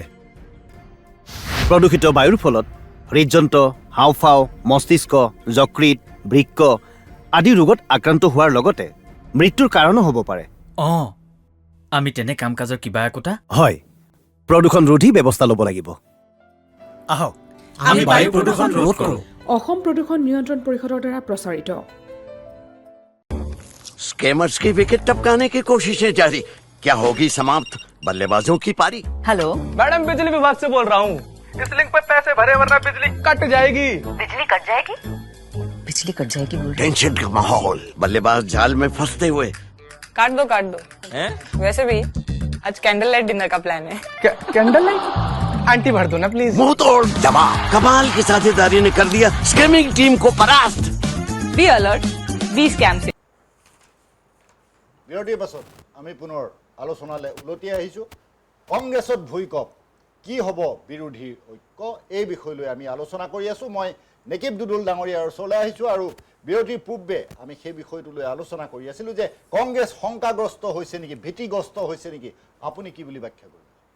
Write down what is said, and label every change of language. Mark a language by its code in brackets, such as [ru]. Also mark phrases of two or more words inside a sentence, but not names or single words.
[as] প্ৰদূষিত বায়ুৰ ফলত হৃদযন্ত্ৰ, হাওঁফাওঁ, মস্তিষ্ক, যকৃত, বৃক্ক আদি ৰোগত আক্ৰান্ত হোৱাৰ লগতে মৃত্যুৰ কাৰণো হ'ব পাৰে। আমি তেনে কাম কাজৰ কিবা একোটা হয়, প্ৰদূষণ ৰোধী ব্যৱস্থা ল'ব লাগিব। আহক আমি বায়ু প্ৰদূষণ ৰোধ কৰোঁ। অসম প্ৰদূষণ নিয়ন্ত্ৰণ পৰিষদৰ দ্বাৰা প্ৰচাৰিত। [hi] स्कैमर्स की विकेट टपकाने की कोशिशें जारी, क्या होगी समाप्त बल्लेबाजों की पारी? हेलो मैडम, बिजली विभाग से बोल रहा हूँ। इस लिंक पे पैसे भरे वरना बिजली कट जाएगी। बिजली कट जाएगी बोल रहे। टेंशन का माहौल, बल्लेबाज जाल में फंसते हुए। काट दो वैसे भी आज [en] candle light dinner [hi] का प्लान है। [en] candle light [hi] आंटी भर दो ना प्लीज। मुंह तोड़ जवाब, कमाल की साझेदारी ने कर दिया [en] scamming team [hi] को परास्त। [en] be alert, be scam safe. [as] বিৰতিৰ পাছত আমি পুনৰ আলোচনালৈ উলটি আহিছোঁ। কংগ্ৰেছত ভূঁইকঁপ, কি হ'ব বিৰোধীৰ ঐক্য, এই বিষয়লৈ আমি আলোচনা কৰি আছোঁ। মই নেকিব দুদুল ডাঙৰীয়াৰ ওচৰলৈ আহিছোঁ আৰু বিৰতিৰ পূৰ্বে আমি সেই বিষয়টোলৈ আলোচনা কৰি আছিলোঁ যে কংগ্ৰেছ শংকাগ্ৰস্ত হৈছে নেকি, ভীতিগ্ৰস্ত হৈছে নেকি, আপুনি কি বুলি ব্যাখ্যা কৰিব?